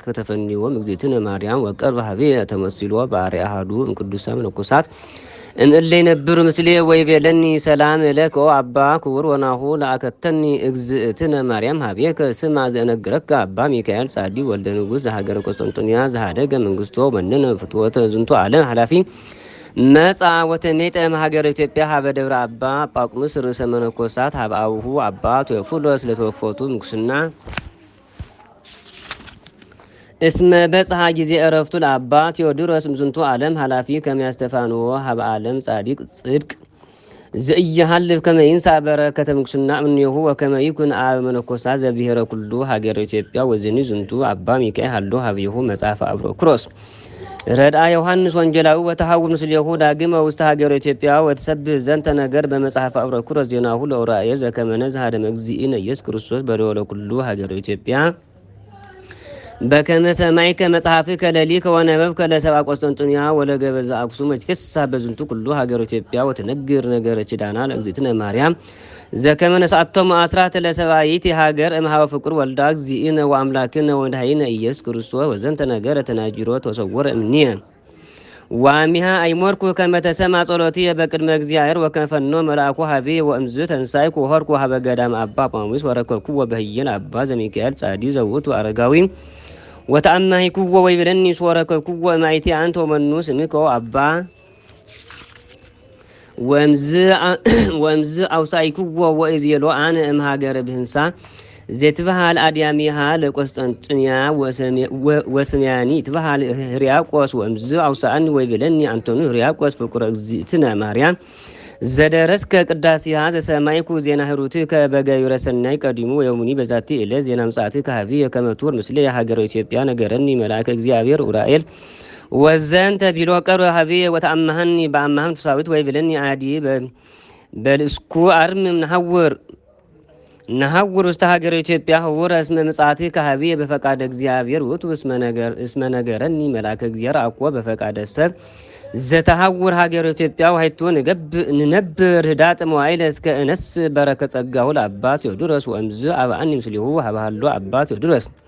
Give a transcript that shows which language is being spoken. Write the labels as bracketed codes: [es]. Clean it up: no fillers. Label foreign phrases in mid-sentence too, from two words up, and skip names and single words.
[gez] ተፈኒዎ እግዝእትነ ማርያም ወቀርበ ኀቤየ ተመሲሎ በአርአያ አሐዱ እምቅዱሳን መነኮሳት እምእለ ይነብሩ ምስሌ ወይቤለኒ ሰላም ለከ አባ ክቡር ወናሁ ለአከተኒ እግዝእትነ ማርያም ኀቤከ ስማ ዘእነግረከ አባ ሚካኤል ጻዲ ወልደ ንጉሥ ዘሀገረ ቆስጠንጥንያ ዘሀደገ መንግስቶ መነነ ፍትወተ ዝንቱ ዓለም ኃላፊ መጻ ወተሜጠ ሀገረ ኢትዮጵያ ሀበ ደብረ አባ ጳቁምስ ርእሰ መነኮሳት ሀበ አቡሁ አባ ቴዎፍሎስ ለተወፈቱ ምንኩስና እስመ በጽሐ ጊዜ እረፍቱ ለአባ ቴዎድሮስ እምዝንቱ ዓለም ኃላፊ ከመያስተፋንዎ ሀበ ዓለም ጻዲቅ ጽድቅ ዘኢያሃልፍ ከመ ይንሣእ በረከተ ምንኩስና እምኔሁ ወከመ ይኩን አበ መነኮሳት ዘብሔረ ኩሉ ሀገረ ኢትዮጵያ ወዝኒ ዝንቱ አባ ሚካኤል ሀሎ ሀቤሁ መጽሐፈ አብሮክሮስ ረድአ ዮሐንስ ወንጌላዊ ወተሐውር ምስሌሁ ዳግመ ውስተ ሀገረ ኢትዮጵያ ወተሰብህ ዘንተ ነገር በመጽሐፈ አብሮክሮስ ዜናሁ ለኡራኤል ዘከመ ነዝሐ እግዚእነ ኢየሱስ ክርስቶስ በደወለ ኩሉ ሀገረ ኢትዮጵያ በከመ ሰማዕከ መጽሐፍከ ለሊከ ወነበብከ ለሰብአ ቆስጠንጥንያ ወለገበዘ አክሱም ወትፌስሕ በዝንቱ ኩሉ ሀገረ ኢትዮጵያ ወትነግር ነገረ ኪዳና ለእግዝእትነ ማርያም ዘከመ ነስአቶሙ አስራት ለሰብአይት ሀገር እምኀበ ፍቁር ወልዳ እግዚእነ ወአምላክነ ወመድኃኒነ ኢየሱስ ክርስቶስ ወዘንተ ነገረ ተናጅሮ ተሰወረ እምኔየ ዋሚሃ አይሞርኩ ከመ ተሰምዐ ጸሎትየ በቅድመ እግዚአብሔር ወከመ ፈኖ መልአኩ ኀቤየ ወእምዝ ተንሣእኩ ወሖርኩ ሀበ ገዳመ አባ ጳኩሚስ ወረከብኩዎ በህየን አባ ዘሚካኤል ጻዲ ዘውቱ አረጋዊ ወተአማሂኩዎ ወይቤለኒ ወረከብኩዎ እማእይቲ አንተ ወመኑ ስምከ አባ ወእምዝ አውሳኢኩዎ ወእቤሎ አነ እምሀገረ ብህንሳ ዘትበሃል አድያሚሃ ለቆስጠንጥንያ ወስምያኒ ትበሃል ህርያቆስ ወእምዝ አውሳአኒ ወይቤለኒ አንቶኒ ህርያቆስ ፍቁረ እግዝእትነ ማርያም ዘደረስከ ቅዳሴሃ ዘሰማይኩ ዜና ህሩትከ በገቢረ ሰናይ ቀዲሙ ወየሙኒ በዛቲ ዕለት ዜና ምጽአትከ ኀቤየ ከመ ትሁር ምስሌ የሀገረ ኢትዮጵያ ነገረኒ መልአከ እግዚአብሔር ኡራኤል ወዘንተ ቢሎ ቀርበ ኀቤየ ወተአምሃኒ በአምሃም ትሳዊት ወይቤለኒ አዲ በልእስኩ አርም ነሐውር ውስተ ሀገረ ኢትዮጵያ ህውረ እስመ ምጽአትከ ኀቤየ በፈቃደ እግዚአብሔር ውእቱ እስመ ነገረኒ መልአከ እግዚአብሔር አኮ በፈቃደ ሰብ ዘተሐውር ሀገረ ኢትዮጵያ ወሀይቱ ንነብር ህዳጥ መዋዕለ እስከ እነስ በረከ ጸጋሁ ለአባ ቴዎድሮስ ወእምዝ አብአኒ ምስሌሁ ሀበ ሀሎ አባ ቴዎድሮስ